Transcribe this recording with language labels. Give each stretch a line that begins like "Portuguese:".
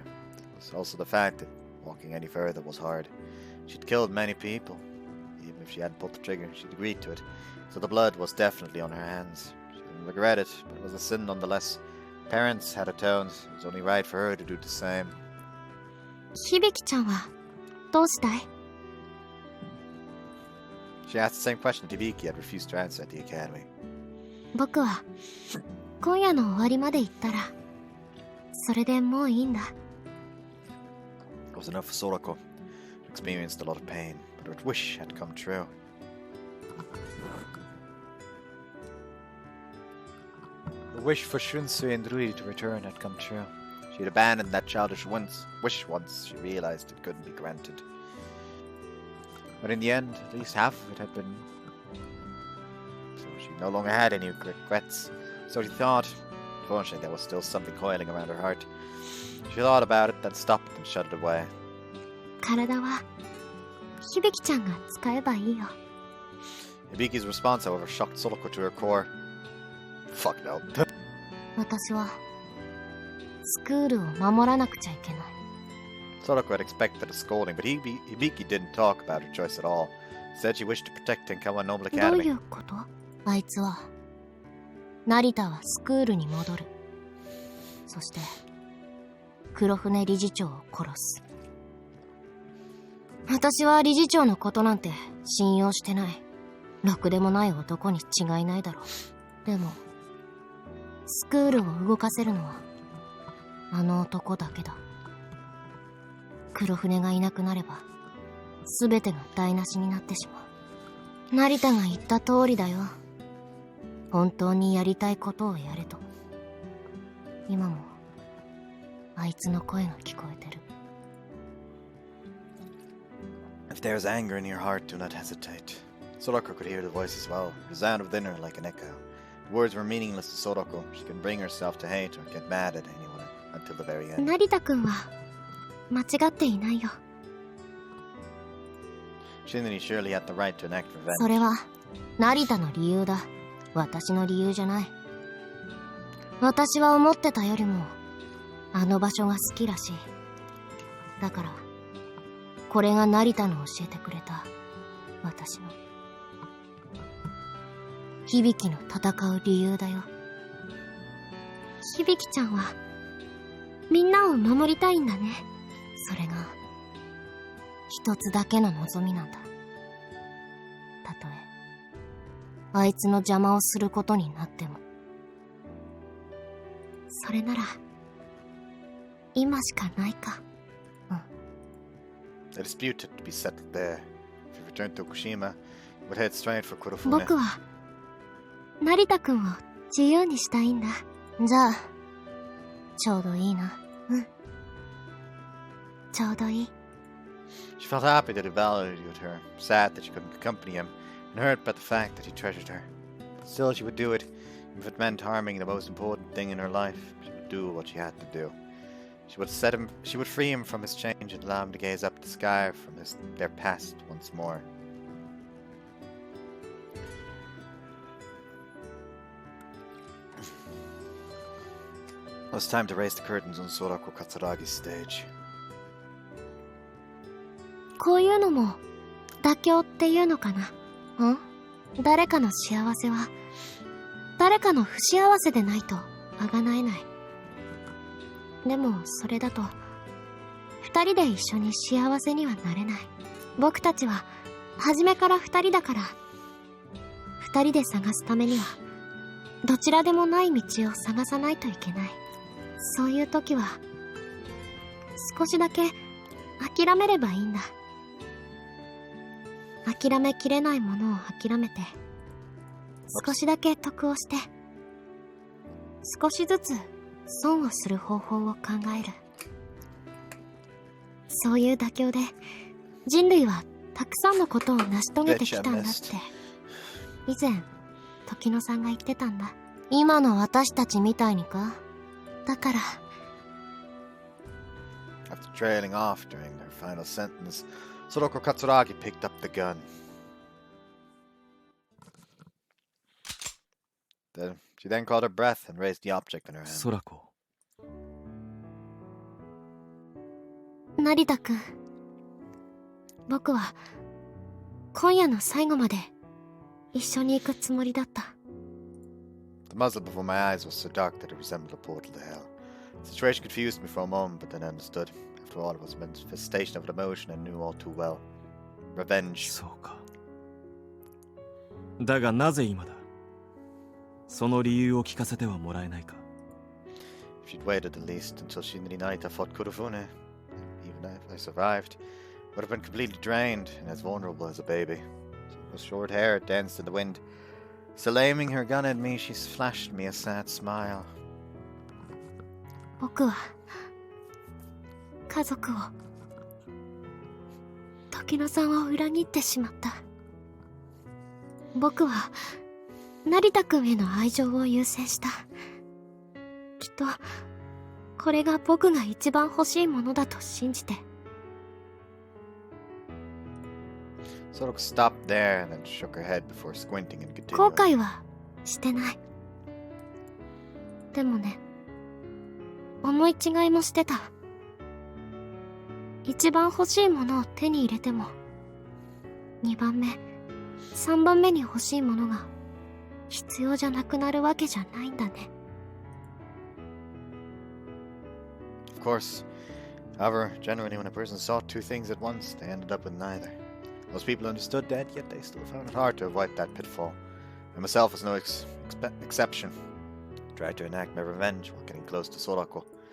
English: It was also the fact that walking any further was hard. She'd killed many people. Even if she hadn't pulled the trigger, she'd agreed to it. So the blood was definitely on her hands. She didn't regret it, but it was a sin nonetheless. Parents had atoned. It was only right for her to do the same.
Japanese: 響ちゃんはどうしたい？
English: She asked the same question Hibiki had refused to answer at the academy.
Japanese: 僕は今夜の終わりまで行ったらそれでもういいんだ。
English: It was enough for Sorako. She experienced a lot of pain, but her wish had come true. The wish for Shunsui and Rui to return had come true. She had abandoned that childish wish once she realized it couldn't be granted. But in the end, at least half of it had been. So she no longer had any regrets. So she thought. Unfortunately, there was still something coiling around her heart. She thought about it, then stopped and shut it away.
Japanese: 体は響ちゃんが使えばいいよ。
English: Hibiki's response, however, shocked Sorako to her core. Fuck no.
Japanese: 私はスクールを守らなくちゃいけない。
English: Sorako had expected a scolding, but Hibiki didn't talk about her choice at all. Said she wished to protect Tenkawa Noble
Japanese: どう
English: Academy.
Japanese: いうこと？あいつは成田はスクールに戻る。そして黒船理事長を殺す。私は理事長のことなんて信用してない。ろくでもない男に違いないだろう。でもスクールを動かせるのはあの男だけだ。黒船がいなくなれば全てが台無しになってしまう。成田が言った通りだよ。本当にやりたいことをやれと。今もあいつの声が聞こえてる。
English: If there is anger in your heart, do not hesitate. Sorako could hear the voice as well. It resounded within her like an echo. The words were meaningless to Sorako. She could bring herself to hate or get mad at anyone until the very end.
Japanese: 成田くんは間違っていないよ。
English: Shinri surely had the right to enact revenge.
Japanese: それは成田の理由だ。私の理由じゃない。私は思ってたよりもあの場所が好きらしい。だからこれが成田の教えてくれた私の響の戦う理由だよ。響ちゃんはみんなを守りたいんだね。それが一つだけの望みなんだ。たとえあいつの邪魔をすることになっても。それなら今しかないか。
English: The dispute had to be settled there. If he returned to Okushima, he would head straight for Kurofune.
Japanese: 僕は成田くんを自由にしたいんだ。じゃあちょうどいいな。ちょうどいい。
English: She felt happy that he valued her, sad that she couldn't accompany him, and hurt by the fact that he treasured her. But still, she would do it, even if it meant harming the most important thing in her life. She would do what she had to do. She would free him from his change and allow him to gaze up the sky from their past once more. It was time to raise the curtains on Sorako-Katsuragi's stage.
Japanese: こういうのも妥協っていうのかな。誰かの幸せは誰かの不幸せでないと贖えない。でもそれだと二人で一緒に幸せにはなれない。僕たちは初めから二人だから、二人で探すためにはどちらでもない道を探さないといけない。そういう時は少しだけ諦めればいいんだ。諦めきれないものを諦めて少しだけ得をして、少しずつ損をする方法を考える。そういう妥協で人類はたくさんのことを成し遂げてきたんだって以前時野さんが言ってたんだ。今の私たちみたいにか。だから
English: After trailing off during their final sentence, Sorako Katsuragi picked up the gun. She then caught her breath and raised the object in her hand.
Japanese: 空子。成田くん、僕は今夜の最後まで一緒に行くつもりだった。
English: The muzzle before my eyes was so dark that it resembled a portal to hell. The situation confused me for a moment, but then I understood. After all, it was a manifestation of an emotion I knew all too well. Revenge.
Japanese: そうか。だがなぜ今だ。その理由を聞かせてはもらえないか。
English: If she'd waited at least until Shinri Naita fought Kurofune, even if I survived, would have been completely drained and as vulnerable as a baby. With short hair danced in the wind. Still aiming her gun at me, she flashed me a sad smile.
Japanese: 僕は家族を時野さんを裏切ってしまった。僕は成田くんへの愛情を優先した。きっとこれが僕が一番欲しいものだと信じて。
English: Soraka stopped there and then shook her head before squinting and continuing.
Japanese: 後悔はしてない。でもね、思い違いもしてた。一番欲しいものを手に入れても、2番目、3番目に欲しいものが必要じゃなくなるわけじゃないんだね。
English: Of course. However, generally when a person sought two things at once, they ended up with neither. Most people understood that, yet they still found it hard to avoid that pitfall. I myself was no exception. I tried to enact my revenge while getting close to Sorako.